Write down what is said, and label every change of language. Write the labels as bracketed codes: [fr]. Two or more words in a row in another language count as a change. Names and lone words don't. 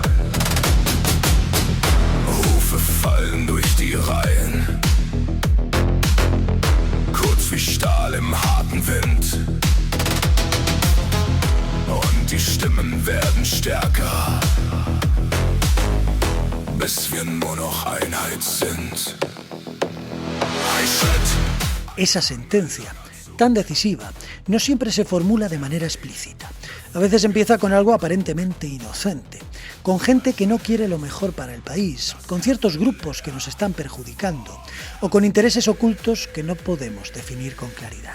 [de] Rufe fallen durch die Reihen. Kurz wie Stahl im harten Wind. Und die Stimmen werden stärker. Bis wir nur noch Einheit sind. [es] Esa sentencia, tan decisiva, no siempre se formula de manera explícita. A veces empieza con algo aparentemente inocente, con gente que no quiere lo mejor para el país, con ciertos grupos que nos están perjudicando o con intereses ocultos que no podemos definir con claridad.